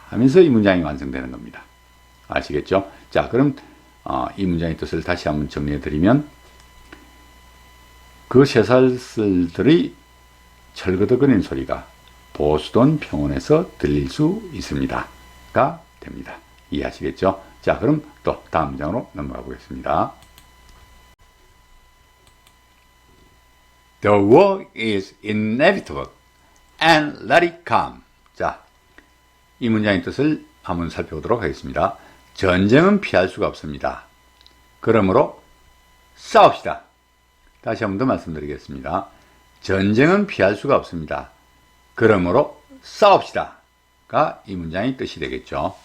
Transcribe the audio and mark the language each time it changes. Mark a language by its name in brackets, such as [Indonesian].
[Korean] 하면서 이 문장이 완성되는 겁니다. 아시겠죠? 자, 그럼 이 문장의 뜻을 다시 한번 정리해 드리면 그 쇠사슬들의 철거덕거리는 소리가 보스턴 평원에서 들릴 수 있습니다. 가 됩니다. 이해하시겠죠? 자, 그럼 또 다음 문장으로 넘어가 보겠습니다. [English] The war is inevitable and let it come. [Korean] 자, 이 문장의 뜻을 한번 살펴보도록 하겠습니다. 전쟁은 피할 수가 없습니다. 그러므로 싸웁시다. 다시 한번 더 말씀드리겠습니다. 전쟁은 피할 수가 없습니다. 그러므로 싸웁시다가 이 문장의 뜻이 되겠죠.